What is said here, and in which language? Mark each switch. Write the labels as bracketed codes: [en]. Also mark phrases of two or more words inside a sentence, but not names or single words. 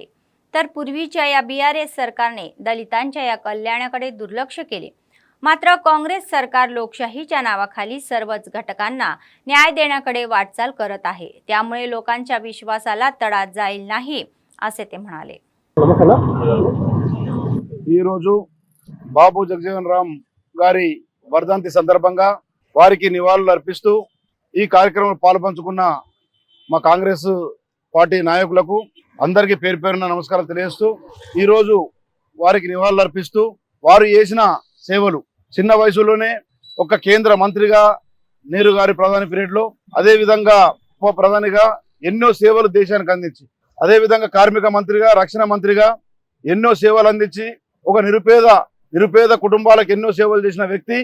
[mr] तर पूर्वीच्या या BRS सरकारने दलितांच्या या कल्याणाकडे दुर्लक्ष केले। मात्र काँग्रेस सरकार लोकशाहीच्या नावाखाली सर्वच घटकांना न्याय देण्याकडे वाटचाल करत आहे। त्यामुळे लोकांच्या विश्वासाला तडा जाईल नाही असे ते म्हणाले। [te] ఈ రోజు బాబు జగజీవన్ రామ్ గారి వర్ధంతి సందర్భంగా వారికి నివాళులు అర్పిస్తూ ఈ కార్యక్రమంలో పాల్పంచుకున్న మా కాంగ్రెస్ పార్టీ నాయకులకు అందరికీ పేరు పేరున నమస్కారం తెలియజేస్తూ ఈ రోజు వారికి నివాళులు అర్పిస్తూ వారు చేసిన సేవలు చిన్న వయసులోనే ఒక కేంద్ర మంత్రిగా నెహ్రూ గారి ప్రధాని పీరియడ్లో, అదే విధంగా ఉప ప్రధానిగా ఎన్నో సేవలు దేశానికి అందించి, అదే విధంగా కార్మిక మంత్రిగా, రక్షణ మంత్రిగా ఎన్నో సేవలు అందించి ఒక నిరుపేద కుటుంబాలకు ఎన్నో సేవలు చేసిన వ్యక్తి.